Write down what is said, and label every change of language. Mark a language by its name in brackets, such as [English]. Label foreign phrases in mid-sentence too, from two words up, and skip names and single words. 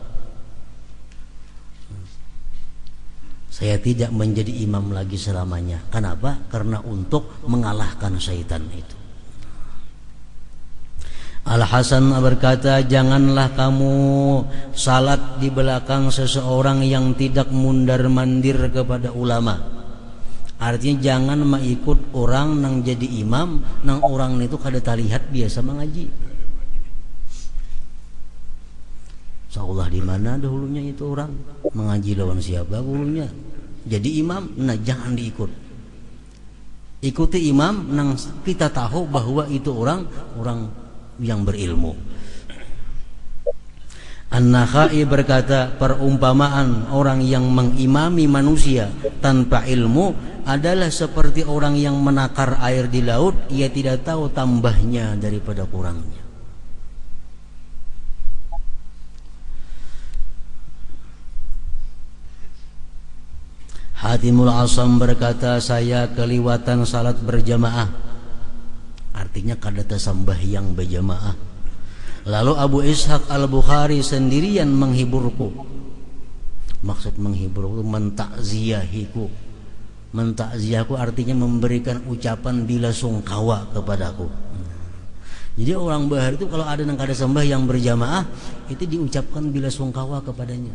[Indonesian] Saya tidak menjadi imam lagi selamanya. Kenapa? Karena untuk mengalahkan syaitan itu. Al-Hasan berkata, janganlah kamu salat di belakang seseorang yang tidak mundar-mandir kepada ulama. [Banjar] Artinya jangan mengikut orang nang jadi imam, nang orang itu kada terlihat biasa mengaji. Seolah di mana dahulunya itu orang mengaji lawan siapa dahulunya. [Indonesian] Jadi imam, nah jangan diikut. Ikuti imam nang kita tahu bahwa itu orang yang berilmu. An-Nakhai berkata, perumpamaan orang yang mengimami manusia tanpa ilmu adalah seperti orang yang menakar air di laut, ia tidak tahu tambahnya daripada kurangnya. Hatimul Asam berkata, saya keliwatan salat berjamaah. [Banjar] Artinya kada sembahyang berjamaah. [Indonesian] Lalu Abu Ishaq Al-Bukhari sendirian menghiburku. Maksud menghiburku mentakziahiku. Mentakziahku artinya memberikan ucapan bila sungkawa kepadaku. Jadi orang bahar itu kalau ada yang kada sembahyang berjamaah, itu diucapkan bila sungkawa kepadanya.